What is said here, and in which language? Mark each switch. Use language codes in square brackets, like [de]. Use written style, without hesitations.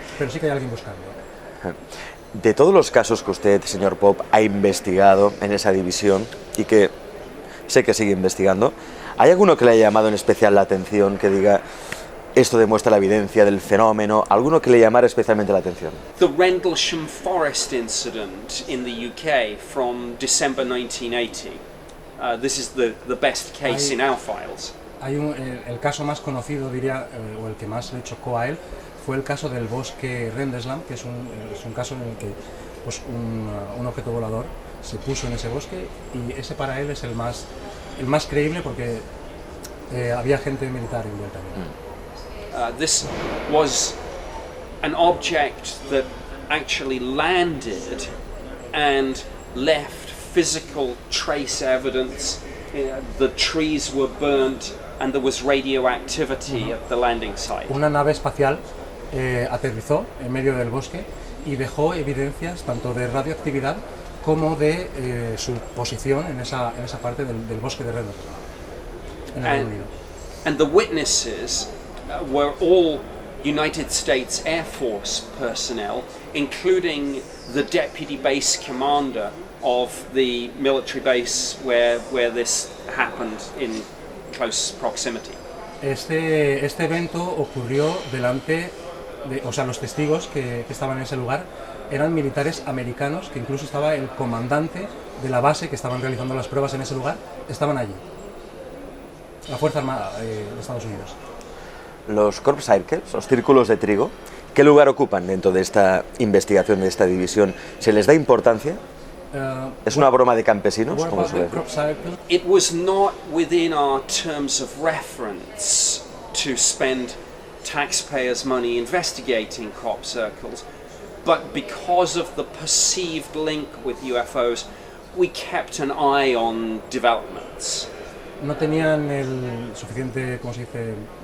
[es] Pero sí que hay alguien buscando. De todos los casos que usted, señor Pope, ha investigado en esa división y que sé que sigue investigando, ¿hay alguno que le haya llamado en especial la atención, que diga, esto demuestra la evidencia del fenómeno, alguno que le llamara especialmente la atención. [en] The Rendlesham Forest incident in the UK from December 1980. This is the best case in our files. [es] Hay el caso más conocido, diría, o el que más le chocó a él, fue el caso del bosque Rendlesham, que es un caso en el que pues, un objeto volador se puso en ese bosque, y ese para él es el más creíble porque había gente militar envuelta en él. [en] This was an object that actually landed and left physical trace evidence. The trees were burnt and there was radioactivity at the landing site. [es] Una nave espacial aterrizó en medio del bosque y dejó evidencias tanto de radioactividad como de su posición en esa parte del bosque de Rendlesham, en el Reino Unido. [en] And the witnesses were all United States Air Force personnel, including the deputy base commander of the military base where this happened in close proximity. [es] Este evento ocurrió delante de, o sea, los testigos que estaban en ese lugar eran militares americanos, que incluso estaba el comandante de la base que estaban realizando las pruebas en ese lugar, estaban allí. La Fuerza Armada de Estados Unidos. Los Crop Circles, los círculos de trigo, ¿qué lugar ocupan dentro de esta investigación, de esta división? ¿Se les da importancia? ¿Es una broma de campesinos? ¿Cómo se ve? [en] It was not within our terms of reference to spend taxpayers' money investigating crop circles, but because of the perceived link with UFOs, we kept an eye on developments. [es] No tenían el suficiente, ¿cómo se dice?